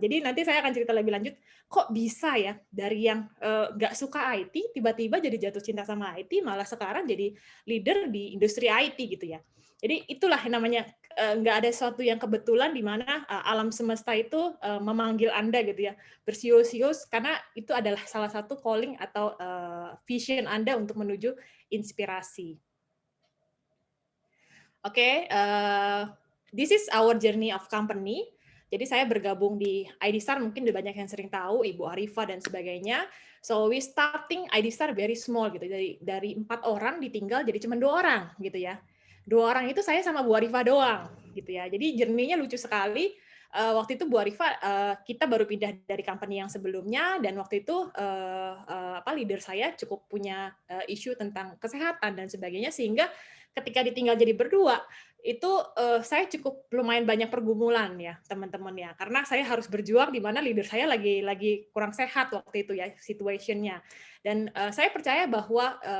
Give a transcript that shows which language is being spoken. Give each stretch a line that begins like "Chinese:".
Indonesian: Jadi nanti saya akan cerita lebih lanjut, kok bisa ya dari yang nggak suka IT, tiba-tiba jadi jatuh cinta sama IT, malah sekarang jadi leader di industri IT gitu ya. Jadi itulah yang namanya nggak ada sesuatu yang kebetulan di mana alam semesta itu memanggil Anda gitu ya, bersiul-siul karena itu adalah salah satu calling atau vision Anda untuk menuju inspirasi.
English: Oke, this is our journey of company.
Indonesian: Jadi saya bergabung di IDStar, mungkin udah banyak yang sering tahu, Ibu Arifa dan sebagainya.
English: So we starting IDStar very small
Indonesian: gitu. Dari 4 orang ditinggal jadi cuma 2 orang gitu ya. 2 orang itu saya sama Bu Arifa doang gitu ya. Jadi journey-nya lucu sekali. Waktu itu Bu Arifa kita baru pindah dari company yang sebelumnya dan waktu itu leader saya cukup punya isu tentang kesehatan dan sebagainya sehingga ketika ditinggal jadi berdua itu saya cukup lumayan banyak pergumulan ya teman-teman ya karena saya harus berjuang di mana leader saya lagi kurang sehat waktu itu ya situationnya dan saya percaya bahwa